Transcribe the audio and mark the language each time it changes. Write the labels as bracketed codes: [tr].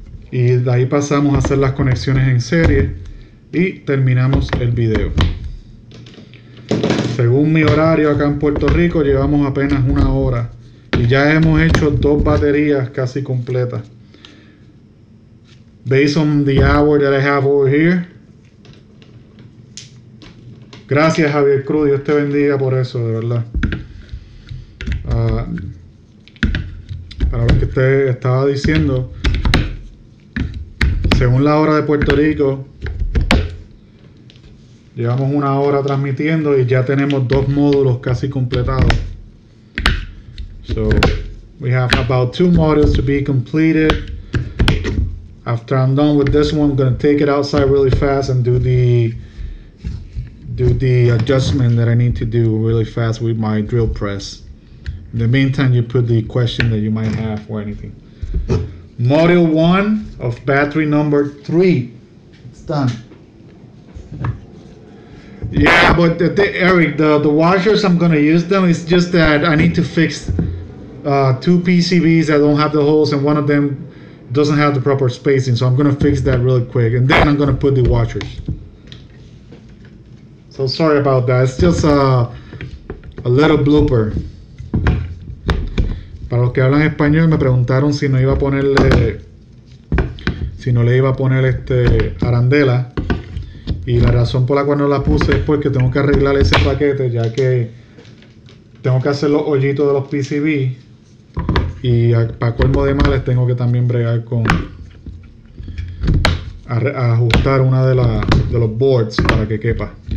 [es] Y de ahí pasamos a hacer las conexiones en serie. Y terminamos el video. Según mi horario acá en Puerto Rico, llevamos apenas 1 hora. Y ya hemos hecho 2 baterías casi completas. [en] Based on the hour that I have over here. [es] Gracias Javier Cruz, Dios te bendiga por eso, de verdad. Para lo que usted estaba diciendo, según la hora de Puerto Rico, llevamos 1 hora transmitiendo y ya tenemos 2 módulos casi completados. [en] So we have about 2 modules to be completed. After I'm done with this one, I'm going to take it outside really fast and do the adjustment that I need to do really fast with my drill press. In the meantime, you put the question that you might have or anything. Module 1 of battery number 3. It's done. Yeah, but Eric, the washers, I'm going to use them. It's just that I need to fix 2 PCBs that don't have the holes, and one of them doesn't have the proper spacing. So I'm going to fix that really quick, and then I'm going to put the washers. So sorry about that. It's just a little blooper. [es] Para los que hablan español me preguntaron si no iba a ponerle, si no le iba a poner arandela, y la razón por la cual no la puse es porque tengo que arreglar ese paquete, ya que tengo que hacer los hoyitos de los PCB, y para colmo de males tengo que también bregar con ajustar una de los boards para que quepa.